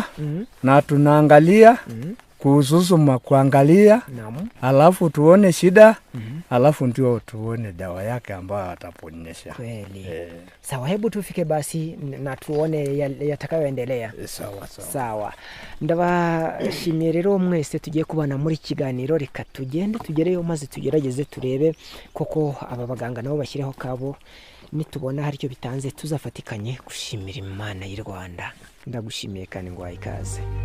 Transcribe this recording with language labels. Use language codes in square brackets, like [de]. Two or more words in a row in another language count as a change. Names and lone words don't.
[sw] Na tunaangalia kuhusu kuangalia, alafu tuone shida, alafu ndio tuone dawa yake ambayo ataponyesha. Kweli. Sawa, hebu tufike basi na tuone yatakayoendelea. Sawa. [rw] Ndabashimiye rero mwese tugiye kubana muri kiganiro. Reka tugende tugereyo maze tugerageze turebe koko aba baganga nabo bashyireho kabo. Nitubona hari icyo bitanze tuzafatikanye gushimira Imana y'u Rwanda. Ndagushimiye kandi ngwaye ikaze.